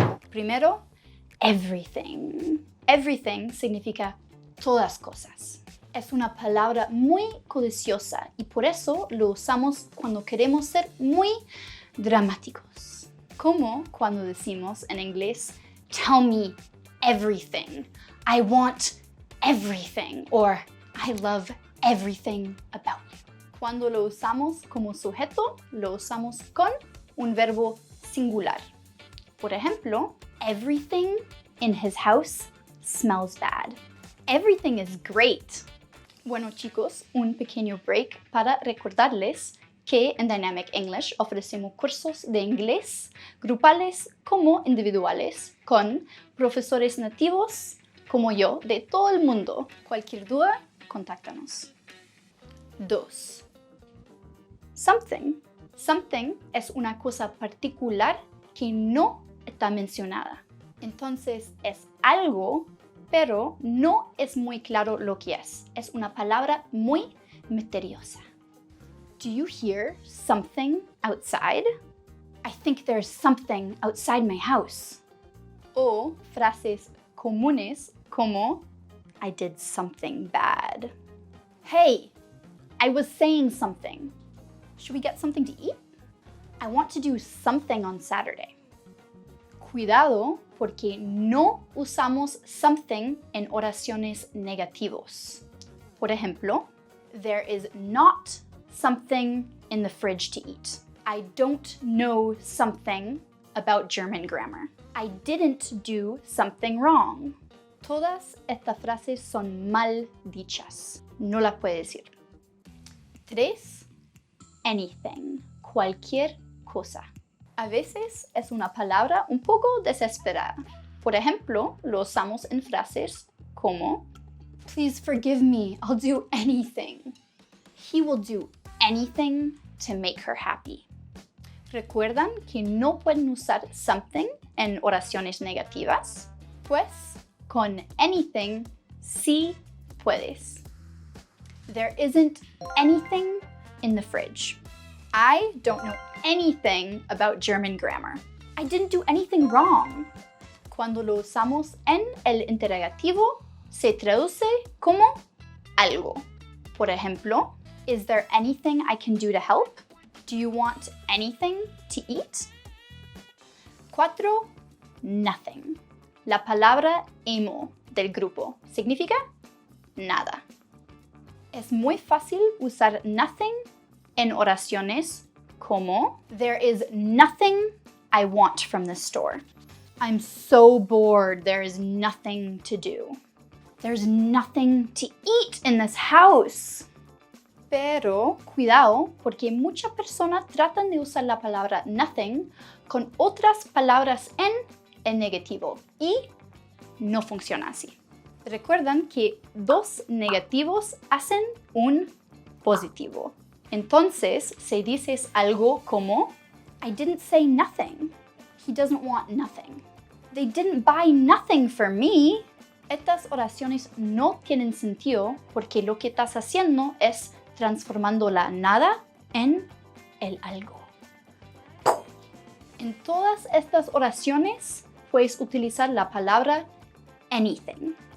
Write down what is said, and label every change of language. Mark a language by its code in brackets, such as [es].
[es] Primero, everything. Everything significa todas cosas. Es una palabra muy codiciosa y por eso lo usamos cuando queremos ser muy dramáticos. Como cuando decimos en inglés, [en] tell me everything. I want everything. Or I love everything about you. [es] Cuando lo usamos como sujeto, lo usamos con un verbo singular. Por ejemplo, [en] everything in his house smells bad. Everything is great. [es] Bueno chicos, un pequeño break para recordarles que en Dynamic English ofrecemos cursos de inglés grupales como individuales con profesores nativos como yo de todo el mundo. Cualquier duda, contáctanos. 2. Something. Something es una cosa particular que no está mencionada. Entonces es algo, pero no es muy claro lo que es. Es una palabra muy misteriosa. [en] Do you hear something outside? I think there's something outside my house. [es] O frases comunes como [en] I did something bad. Hey, I was saying something. Should we get something to eat? I want to do something on Saturday. [es] Cuidado porque no usamos something en oraciones negativos. Por ejemplo, [en] there is not something in the fridge to eat. I don't know something about German grammar. I didn't do something wrong. [es] Todas estas frases son mal dichas. No las puede decir. 3. Anything. Cualquier cosa. A veces es una palabra un poco desesperada. Por ejemplo, lo usamos en frases como [en] Please forgive me, I'll do anything. He will do anything to make her happy. [es] ¿Recuerdan que no pueden usar something en oraciones negativas? Pues con anything sí puedes. [en] There isn't anything in the fridge. I don't know anything about German grammar. I didn't do anything wrong. [es] Cuando lo usamos en el interrogativo, se traduce como algo. Por ejemplo, [en] is there anything I can do to help? Do you want anything to eat? 4. Nothing. [es] La palabra emo del grupo significa nada. Es muy fácil usar nothing en oraciones como [en] There is nothing I want from this store. I'm so bored, there is nothing to do. There's nothing to eat in this house. [es] Pero cuidado, porque muchas personas tratan de usar la palabra nothing con otras palabras en el negativo y no funciona así. Recuerdan que 2 negativos hacen un positivo. Entonces, se dice algo como [en] I didn't say nothing. He doesn't want nothing. They didn't buy nothing for me. [es] Estas oraciones no tienen sentido porque lo que estás haciendo es transformando la nada en el algo. En todas estas oraciones puedes utilizar la palabra anything.